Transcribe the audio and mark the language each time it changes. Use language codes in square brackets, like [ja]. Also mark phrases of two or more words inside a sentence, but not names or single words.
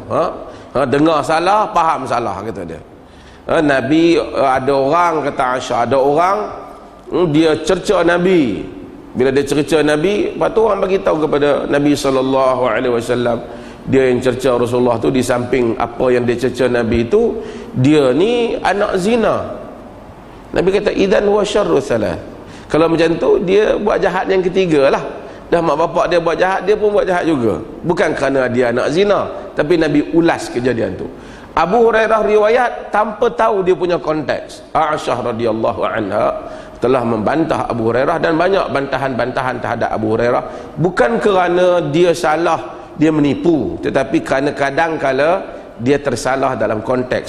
[ms] Dengar salah, faham salah, kata dia. Nabi, ada orang, kata Aisyah, ada orang dia cerca Nabi. Bila dia cerca Nabi, lepas tu orang bagi tahu kepada Nabi [ar] صلى الله عليه وسلم, [ms] dia yang cerca Rasulullah tu, di samping apa yang dia cerca Nabi tu, dia ni anak zina. Nabi kata, [ar] إذن هو شر الثلاثة. [ms] Kalau macam tu, dia buat jahat yang ketiga lah. Dah mak bapak dia buat jahat, dia pun buat jahat juga. Bukan kerana dia anak zina, tapi Nabi ulas kejadian tu. Abu Hurairah riwayat tanpa tahu dia punya konteks. Aisyah radhiyallahu anha telah membantah Abu Hurairah, dan banyak bantahan-bantahan terhadap Abu Hurairah, bukan kerana dia salah, dia menipu, tetapi kerana kadang-kala dia tersalah dalam konteks.